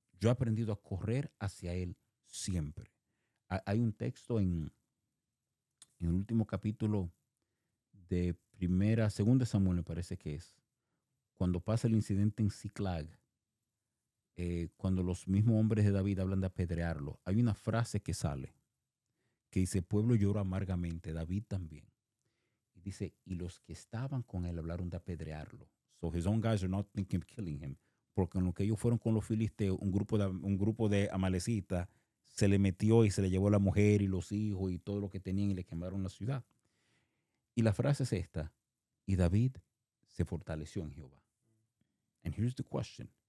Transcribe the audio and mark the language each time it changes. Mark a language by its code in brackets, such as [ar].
[es] Yo he aprendido a correr hacia Él siempre. Hay un texto en el último capítulo de segunda Samuel, me parece que es, cuando pasa el incidente en Ziklag, cuando los mismos hombres de David hablan de apedrearlo, hay una frase que sale, que dice, pueblo llora amargamente, David también. Y dice, y los que estaban con él hablaron de apedrearlo. [en] So his own guys are not thinking of killing him. [es] Porque en lo que ellos fueron con los filisteos, un grupo de amalecitas se le metió y se le llevó la mujer y los hijos y todo lo que tenían y le quemaron la ciudad. Y la frase es esta, y David se fortaleció en Jehová. [en] And here's the question.